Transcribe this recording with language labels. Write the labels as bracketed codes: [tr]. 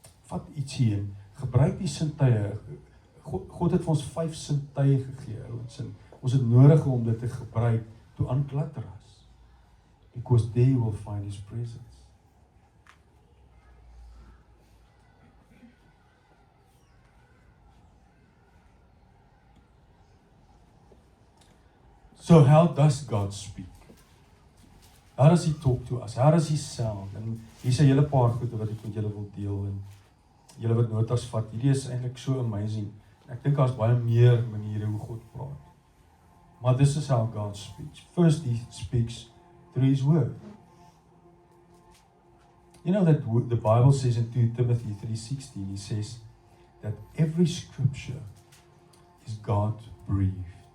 [af] Vat ietsie en gebruik die sintuie. God het vir ons 5 sintuie gegee, ouens. Ons het nodig om dit te gebruik [en] to unclutter us. Because there you will find His presence. So how does God speak? How does he talk to us? How does he sound? [af] En hier's 'n hele paar goede wat ek met julle wil deel en julle wat notas vat. Hierdie is eintlik so amazing. Ek dink daar's baie meer maniere hoe God praat. [en] Maar this is how God speaks. First, he speaks through his word. You know that the Bible says in 2 Timothy 3:16, he says that every scripture is God-breathed.